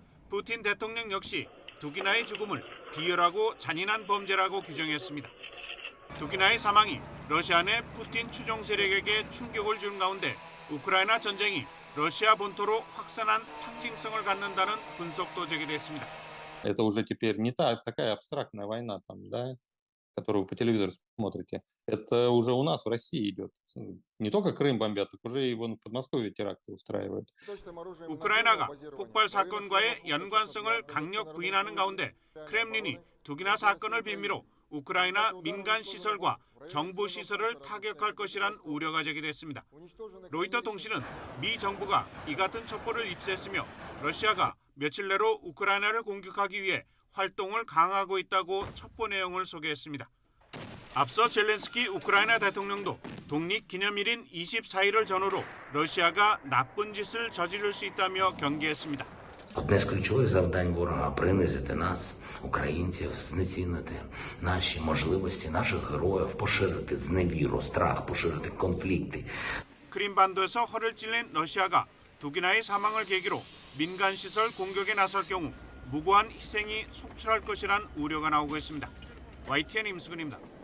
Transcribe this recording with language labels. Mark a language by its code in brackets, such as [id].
[ko] 푸틴 대통령 역시 두기나의 죽음을 비열하고 잔인한 범죄라고 규정했습니다. 두기나의 사망이 러시아 내 푸틴 추종 세력에게 충격을 준 가운데 우크라이나 전쟁이 러시아 본토로 확산한 상징성을 갖는다는 분석도 제기됐습니다. [ru] Это уже теперь не такая абстрактная война, там, да, которую по телевизору смотрите. Это уже у нас в России идет. Не только Крым бомбят, так уже и вон в Подмосковье теракты устраивают. [ko] 우크라이나가 폭발 사건과의 연관성을 강력 부인하는 가운데 크렘린이 두기나 사건을 빌미로 우크라이나 민간 시설과 정부 시설을 타격할 것이란 우려가 제기됐습니다. 로이터 통신은 미 정부가 이 같은 첩보를 입수했으며 러시아가 며칠 내로 우크라이나를 공격하기 위해 활동을 강화하고 있다고 첩보 내용을 소개했습니다. 앞서 젤렌스키 우크라이나 대통령도 독립기념일인 24일을 전후로 러시아가 나쁜 짓을 저지를 수 있다며 경계했습니다. [uk] Одне з ключових завдань ворога – принизити нас, українців, знецінити наші можливості, наших героїв, поширити зневіру, страх, поширити конфлікти. [ko] 크림반도에서 허를 찔린 러시아가 두기나의 사망을 계기로 민간 시설 공격에 나설 경우 무고한 희생이 속출할 것이란 우려가 나오고 있습니다. YTN 임수근입니다.